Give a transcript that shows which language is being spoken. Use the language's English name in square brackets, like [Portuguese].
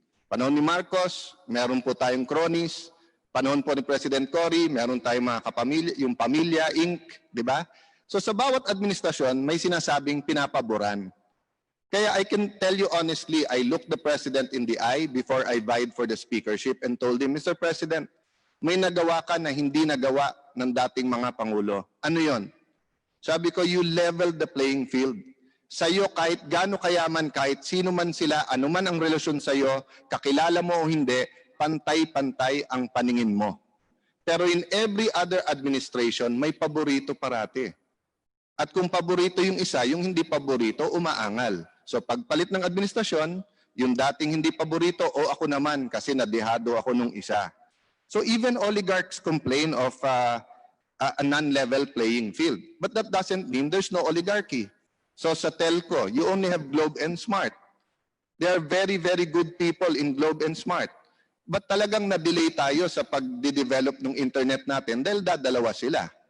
[Filipino] Panahon ni Marcos, meron po tayong cronies. Panahon po ni President Cory, meron tayong mga kapamilya, yung Pamilya Inc., di ba? So sa bawat administrasyon, may sinasabing pinapaboran. [English] Kaya I can tell you honestly, I looked the President in the eye before I vied for the speakership and told him, Mr. [Filipino] President, may nagawa ka na hindi nagawa ng dating mga Pangulo. Ano yon? Sabi ko, [English] you leveled the playing field. [Filipino] Sa'yo kahit gaano kayaman, kahit sino man sila, anuman ang relasyon sa'yo, kakilala mo o hindi, pantay-pantay ang paningin mo. Pero [English] in every other administration, [Filipino] may paborito parati. At kung paborito yung isa, yung hindi paborito, umaangal. So pagpalit ng administrasyon, yung dating hindi paborito, o ako naman kasi nadehado ako nung isa. [English] So even oligarchs complain of a non-level playing field. But that doesn't mean there's no oligarchy. [Filipino] So sa telco, [English] you only have Globe and Smart. They are very, very good people in Globe and Smart. [Filipino] But talagang na-delay tayo sa pag-develop ng internet natin dahil dadalawa sila.